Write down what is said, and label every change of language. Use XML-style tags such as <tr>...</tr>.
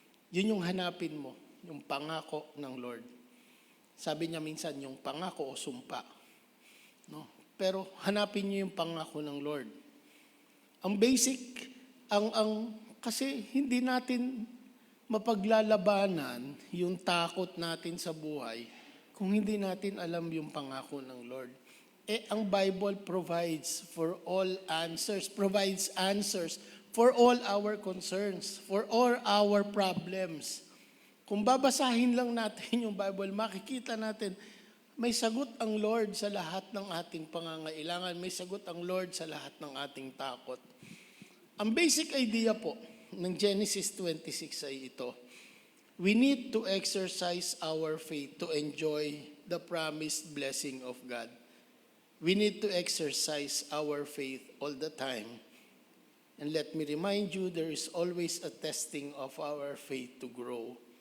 <tl>Yun yung hanapin mo, yung pangako ng Lord. Sabi niya minsan, yung pangako o sumpa. No? pero hanapin niyo yung pangako ng Lord. Ang basic, kasi hindi natin mapaglalabanan yung takot natin sa buhay kung hindi natin alam yung pangako ng Lord.</tl> <en>Ang Bible provides answers for all our concerns, for all our problems.</en> <tl>Kung babasahin lang natin yung Bible, makikita natin, may sagot ang Lord sa lahat ng ating pangangailangan. May sagot ang Lord sa lahat ng ating takot. Ang basic idea po ng Genesis 26 ay ito.</tl> <en>We need to exercise our faith to enjoy the promised blessing of God. We need to exercise our faith all the time. And let me remind you, there is always a testing of our faith to grow.</en>